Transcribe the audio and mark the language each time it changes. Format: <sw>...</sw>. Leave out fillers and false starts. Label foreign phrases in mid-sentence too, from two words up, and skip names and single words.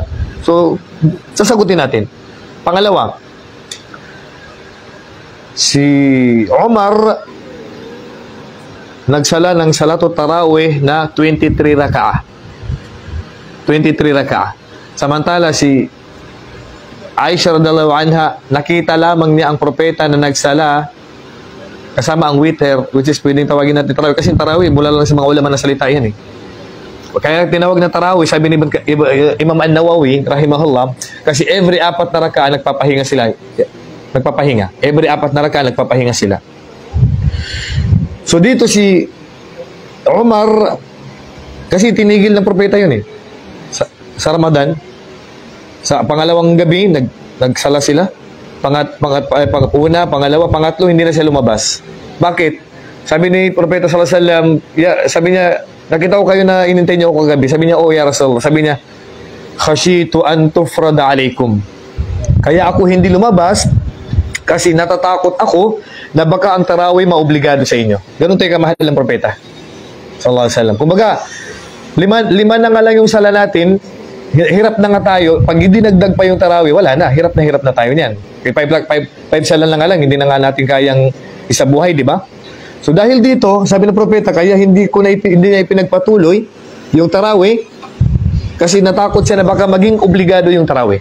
<tl>So, sasagutin natin. Pangalawa, si Umar nagsala ng</tl> <ar>صلاة التراويح</ar> <tl>na 23 raka'ah. 23 raka'ah. Samantala si Aisha</tl> <ar>رضي الله عنها,</ar> <tl>nakita lamang niya ang propeta na nagsala kasama ang witr,</tl> <en>which is</en> <tl>pwedeng tawagin natin tarawih. Kasi tarawih, mula lang sa mga ulama na salita yan eh. Kaya tinawag na tarawih, sabi ni Imam An-Nawawi, rahimahullah, kasi every 4 na raka'ah nagpapahinga sila. Nagpapahinga. Every 4 na raka'ah nagpapahinga sila. So dito si Umar, kasi tinigil ng propeta yun eh. Sa Ramadan, sa pangalawang gabi, nagsala sila. Una, pangalawa, pangatlo, hindi na siya lumabas. Bakit? Sabi ni propeta</tl> <ar>صلى الله عليه وسلم,</ar> <tl>sabi niya, nakita ko kayo na inintay niyo ako kagabi. Sabi niya,</tl> <ar>oh يا رسول الله.</ar> <tl>Sabi niya,</tl> <ar>خشيت أن تفرض عليكم.</ar> <tl>Kaya ako hindi lumabas kasi natatakot ako na baka ang tarawih maobligado sa inyo. Ganun tayo kamahal ng propeta</tl> <ar>صلى الله عليه وسلم.</ar> <tl>Kumbaga, lima na nga lang yung sala natin, hirap na nga tayo. Pag hindi nagdag pa yung tarawih, wala na. Hirap na tayo niyan. 5 sala na nga lang, hindi na nga natin kayang isabuhay, di ba? So dahil dito, sabi ng propeta, kaya hindi niya ipinagpatuloy yung tarawih kasi natakot siya na baka maging obligado yung tarawih.</tl>